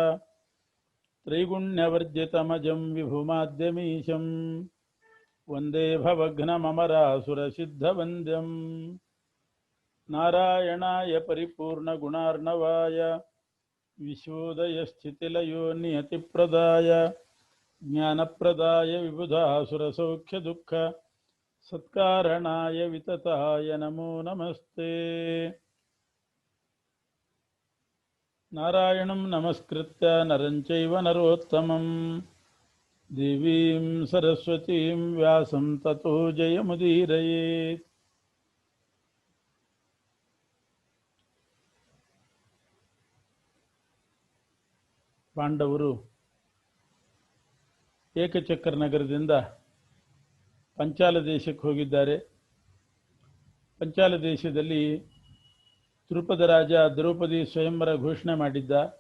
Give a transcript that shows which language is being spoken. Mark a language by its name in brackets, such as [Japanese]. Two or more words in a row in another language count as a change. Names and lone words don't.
[Sanskrit] त्रैगुण्यवर्जितमजं विभुमाद्यमीशं वन्दे भवघ्नममरासुरसिद्धवन्द्यम् नारायणाय परिपूर्णगुणार्णवाय विश्वोदयस्थितिलयो नियतिप्रदाय ज्ञानप्रदाय विबुधासुरसौख्यदुःख सत्कारणाय वितताय नमो नमस्ते। नारायणं नमस्कृत्य नरं चैव नरोत्तमं देवीं सरस्वतीं व्यासं ततो जयमुदीरयेत्। [Kannada] ಪಾಂಡವರು ಏಕಚಕ್ರ ನಗರದಿಂದ ಪಂಚಾಲ ದೇಶಕ್ಕೆ ಹೋಗಿದ್ದಾರೆ. ಪಂಚಾಲ ದೇಶದಲ್ಲಿ ದ್ರುಪದ ರಾಜ ದ್ರೌಪದಿ ಸ್ವಯಂವರ ಘೋಷಣೆ ಮಾಡಿದ್ದ.